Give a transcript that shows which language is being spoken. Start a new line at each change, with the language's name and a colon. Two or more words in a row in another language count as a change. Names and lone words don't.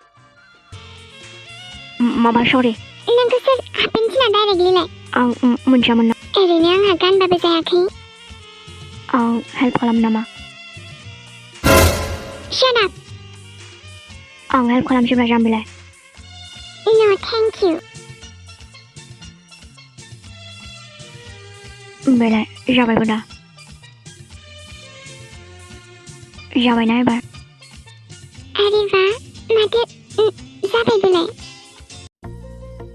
Bodo: माबा सरि नोंखौ सोर हाबेन थिना डाइरेक्टलिलाय आं मोनथियामोन ना ओरैनो आंहा गानबाबो जायाखै आं हेल्प खालाम नामा
English: Shut up!
Bodo: आं हेल्प खालामसैब्रा जाम्बिलाय
English: No, thank you.
Bodo: बेलाय जाबायबो दा जाबायना एबार
Hindi: अरे वाह
Bodo: माथो जाबाय बेलाय